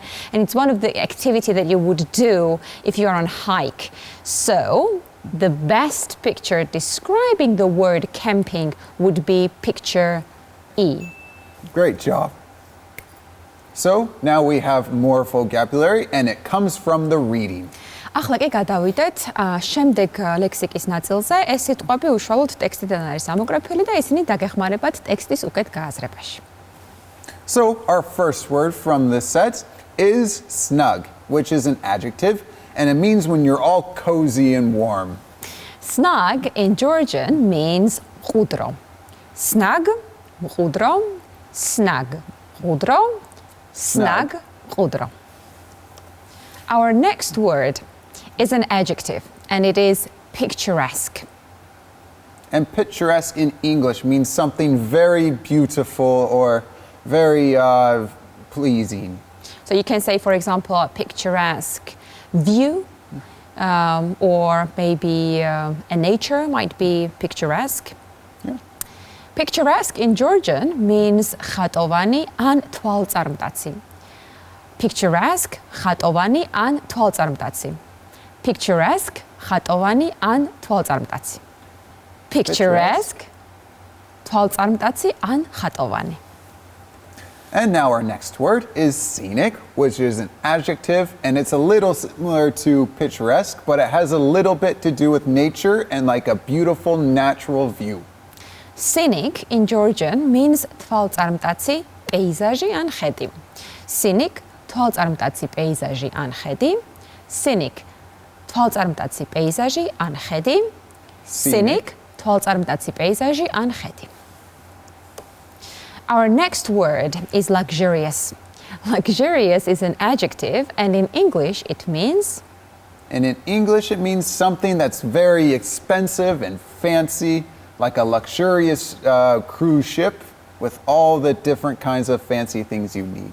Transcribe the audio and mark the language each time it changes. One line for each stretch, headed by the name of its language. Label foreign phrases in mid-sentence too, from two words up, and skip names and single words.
English: And it's one of the activities that you would do if you're on a hike. So the best picture describing the word camping would be picture E. Great job. So now we have more vocabulary and it comes from the reading.
Georgian: ახლა კი გადავიდეთ შემდეგ ლექსიკის ნაწილზე. ეს სიტყვები უშუალოდ ტექსტიდან არის ამოგრაფილი და ისინი დაგეხმარებათ ტექსტის უკეთ გააზრებაში.
English: So our first word from this set is snug, which is an adjective and it means when you're all cozy and warm. Snug in Georgian means მყუდრო. Snug, მყუდრო, snug, მყუდრო, snug, მყუდრო. Our next word is an adjective, and it is picturesque. And picturesque in English means something very beautiful or very pleasing. So you can say, for example, a picturesque view, or maybe a nature might be picturesque. Yeah. Picturesque in Georgian means
Georgian: ხატოვანი ან თვალწარმტაცი. Picturesque, ხატოვანი ან თვალწარმტაცი. Picturesque, ხატოვანი ან თვალწარმტაცი. Picturesque, თვალწარმტაცი ან ხატოვანი.
English: And now our next word is scenic, which is an adjective, and it's a little similar to picturesque, but it has a little bit to do with nature and like a beautiful natural view. Scenic in Georgian means
Georgian: თვალწარმტაცი, პეიზაჟი ან ხედი. Scenic თვალწარმტაცი, პეიზაჟი ან ხედი. Scenic თვალწარმტაცი, პეიზაჟი ან ხედი. Scenic თვალწარმტაცი, პეიზაჟი ან ხედი.
English: Our next word is luxurious. Luxurious is an adjective, and in English it means? And in English it means something that's very expensive and fancy, like a luxurious cruise ship with all the different kinds of fancy things you need.